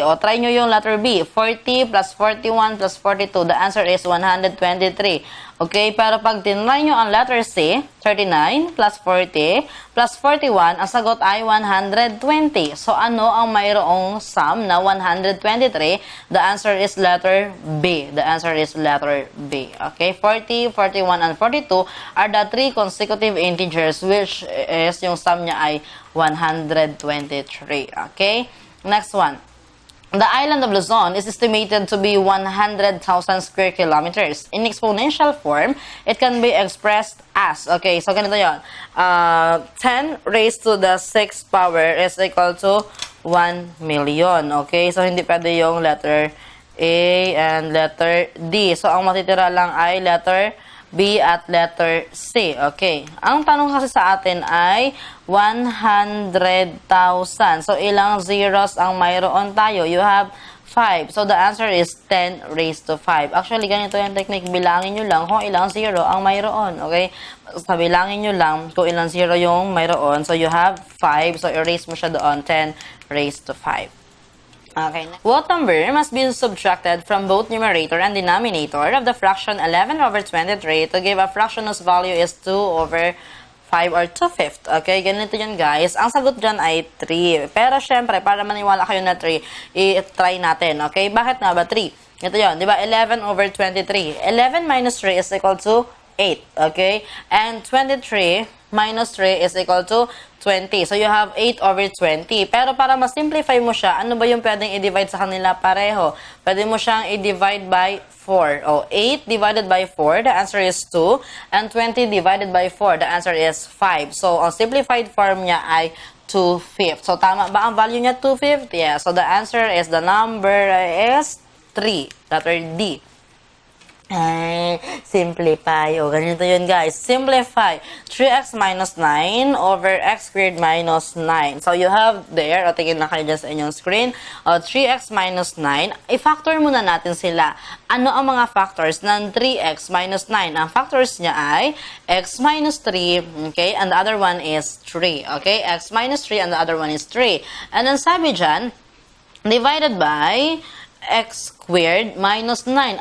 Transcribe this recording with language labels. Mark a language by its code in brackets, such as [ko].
[tl] O, try nyo yung [en] letter B. 40 plus 41 plus 42. The answer is 123. [tl] Okay, pero pag tinry nyo ang letter C, 39 plus 40 plus 41, ang sagot ay 120. So, ano ang mayroong sum na 123? [en] The answer is letter B. The answer is letter B. Okay, 40, 41, and 42 are the 3 consecutive integers, which is [tl] yung sum niya ay 123. [en] Okay, next one. The island of Luzon is estimated to be 100,000 square kilometers. In exponential form, it can be expressed as, okay, [tl] so ganito yun, [en] 10 raised to the 6th power is equal to 1 million, okay? [tl] So, hindi pwede yung letter A and letter D. So, ang matitira lang ay letter B at letter C. Okay. Ang tanong kasi sa atin ay 100,000. So, ilang zeros ang mayroon tayo? [en] You have 5. So, the answer is 10 raised to 5. [tl] Actually, ganito yung technique. Bilangin nyo lang kung ilang zero ang mayroon. Okay? So, bilangin nyo lang kung ilang zero yung mayroon. [en] So, you have 5. [tl] So, erase mo siya doon. 10 raised to 5. Okay. [en] What number must be subtracted from both numerator and denominator of the fraction 11 over 23 to give a fraction whose value is 2 over 5 or 2/5? [tl] Okay, ganito yan guys. Ang sagot dyan ay 3. Pero syempre, para maniwala kayo na 3, i-try natin. Okay, bakit nga ba 3? Ito yun, di ba? 11 over 23. [en] 11 minus 3 is equal to 8. Okay? And 23 minus 3 is equal to 20. So, you have 8 over 20. [tl] Pero para ma-simplify mo siya, ano ba yung pwedeng i-divide sa kanila pareho? Pwede mo siyang i-divide by 4. [en] O, 8 divided by 4, the answer is 2. And 20 divided by 4, the answer is 5. [tl] So, ang simplified form niya ay 2/5. So, tama ba ang value niya 2/5? [en] Yeah. So, the answer is, the number is 3. [tl] Letter D. Ay, simplify. O, ganito yun, guys. Simplify. [en] 3x minus 9 over x squared minus 9. So, you have there, [tl] o, tingin na kayo dyan sa inyong screen, 3x minus 9. I-factor muna natin sila. Ano ang mga factors ng 3x minus 9? Ang factors niya ay x minus 3, okay, and the other one is 3. [en] Okay, x minus 3 and the other one is 3. And then [tl] sabi dyan, [en] divided by x squared minus 9.